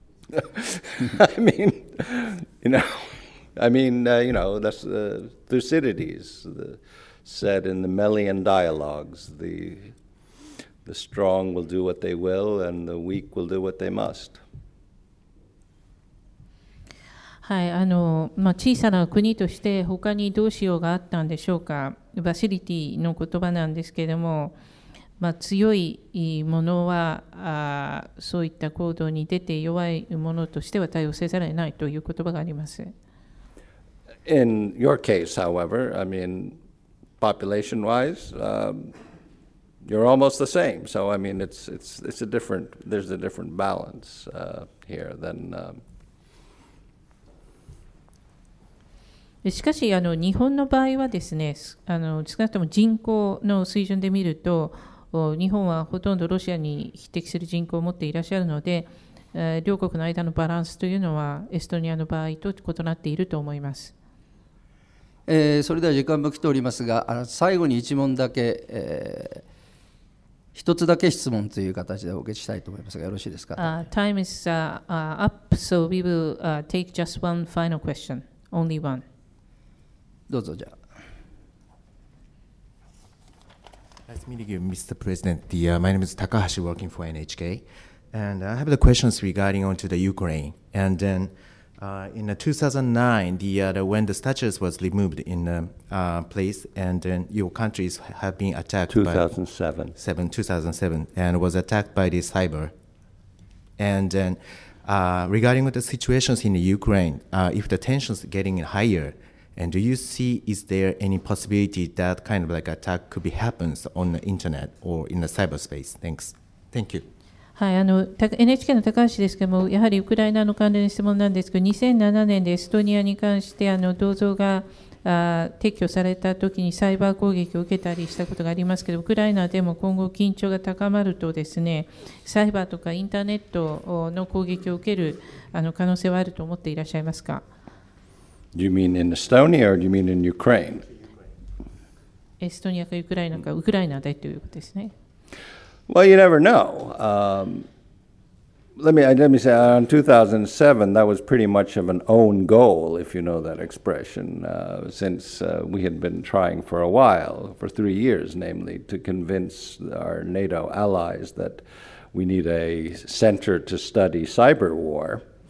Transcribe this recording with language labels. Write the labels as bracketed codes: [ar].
[en] That's Thucydides said in the Melian dialogues, the strong will do what they will, and the weak will do what they must. [ja] はい、小さな国として他にどうしようがあったんでしょうか。バシリティの言葉なんですけれども、強いものはそういった行動に出て、弱いものとしては対応せざるを得ないという言葉があります。 [en] In your case, however, I mean, population-wise, you're almost the same. So, I mean, there's a different balance here than. [ja] しかし日本の場合はですね、少なくとも人口の水準で見ると、日本はほとんどロシアに匹敵する人口を持っていらっしゃるので、両国の間のバランスというのはエストニアの場合と異なっていると思います。それでは時間も来ておりますが、最後に一問だけ、一つだけ質問という形でお受けしたいと思いますが、よろしいですか。 [en] Time is up, so we will take just one final question, only one. [ja] どうぞじゃあ。 [en] Nice meeting you, Mr. President. My name is Takahashi, working for NHK, and I have the questions regarding onto the Ukraine. And then in 2009, when the statues was removed in place, and then your countries have been attacked. 2007, and was attacked by the cyber. And then regarding the situations in the Ukraine, if the tensions getting higher. And do you see, is there any possibility that kind of like attack could be happens on the internet or in the cyberspace? Thank you. [ja] はい、NHK の高橋ですけれども、やはりウクライナの関連の質問なんですけど、2007年でエストニアに関して銅像が撤去されたときにサイバー攻撃を受けたりしたことがありますけど、ウクライナでも今後緊張が高まるとですね、サイバーとかインターネットの攻撃を受ける可能性はあると思っていらっしゃいますか。 [en] Do you mean in Estonia or do you mean in Ukraine? [ja] エストニアかウクライナか、ウクライナでということですね。 [en] Well, you never know. Let me say, in 2007, that was pretty much of an own goal, if you know that expression, since we had been trying for a while, for 3 years, namely, to convince our NATO allies that we need a center to study cyber war.